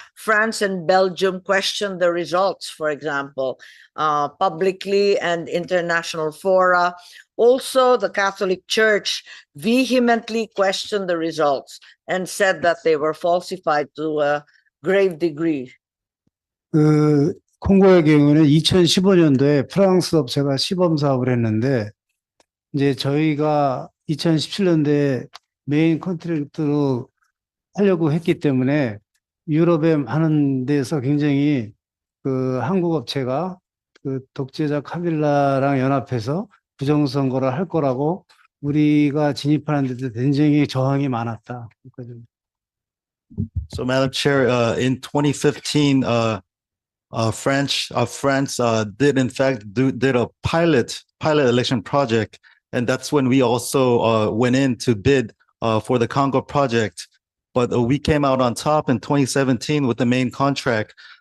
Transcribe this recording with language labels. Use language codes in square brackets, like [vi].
[en] France and Belgium questioned the results, for example, publicly and international fora. Also, the Catholic Church vehemently questioned the results and said that they were falsified to a grave degree. [ko] 그 콩고의 경우는 2015년도에 프랑스 업체가 시범 사업을 했는데 이제 저희가 2017년도에 메인 컨트랙트로 하려고 했기 때문에 유럽의 많은 데서 굉장히 그 한국 업체가 그 독재자 카빌라랑 연합해서 부정선거를 할 거라고 우리가 진입하는 데도 굉장히 저항이 많았다. [en] So, Madam Chair, in 2015, France did in fact did a pilot election project, and that's when we also went in to bid for the Congo project. But we came out on top in 2017 with the main contract.